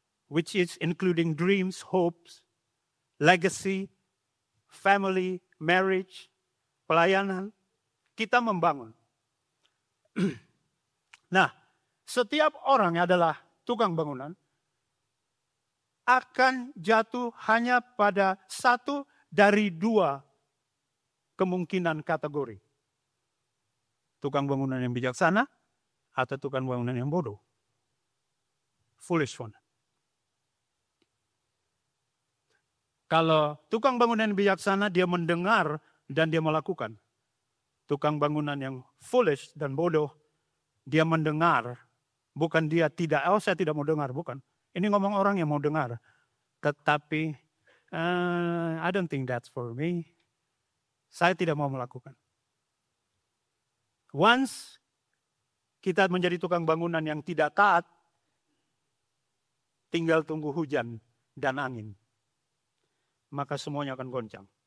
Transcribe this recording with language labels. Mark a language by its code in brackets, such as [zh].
[en] Which is including dreams, hopes, legacy, family, marriage, pelayanan. [id] Kita membangun. Nah, setiap orang yang adalah tukang bangunan akan jatuh hanya pada satu dari dua kemungkinan kategori. Tukang bangunan yang bijaksana atau tukang bangunan yang bodoh. [en] Foolish one. [id] Kalau tukang bangunan yang bijaksana, dia mendengar dan dia melakukan. Tukang bangunan yang foolish dan bodoh, dia mendengar. Bukan dia tidak, saya tidak mau dengar, bukan. Ini ngomong orang yang mau dengar. Tetapi, [en] I don't think that's for me. [id] Saya tidak mau melakukan. Once kita menjadi tukang bangunan yang tidak taat, tinggal tunggu hujan dan angin. Maka semuanya akan goncang.